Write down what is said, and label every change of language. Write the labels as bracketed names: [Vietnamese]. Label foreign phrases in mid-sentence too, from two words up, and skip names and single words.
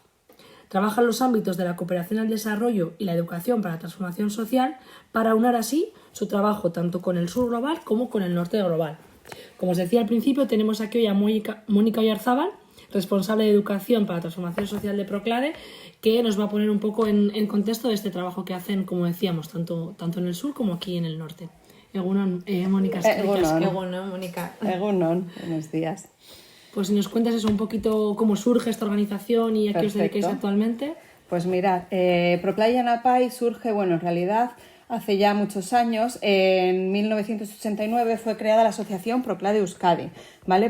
[Spanish] Trabaja en los ámbitos de la cooperación al desarrollo y la educación para la transformación social para aunar así su trabajo tanto con el sur global como con el norte global. Como os decía al principio, tenemos aquí hoy a Mónica Oyarzábal, responsable de educación para la transformación social de Proclade, que nos va a poner un poco en contexto de este trabajo que hacen, como decíamos, tanto en el sur como aquí en el norte. [Basque] Egunon, Mónica. Egunon, Mónica. Egunon, [Spanish] buenos días. Pues si nos cuentas eso un poquito, cómo surge esta organización y a qué os dedicáis actualmente. Pues mirad, Proclade Yanapay surge, en realidad hace ya muchos años. En 1989 fue creada la asociación Proclade Euskadi, ¿vale?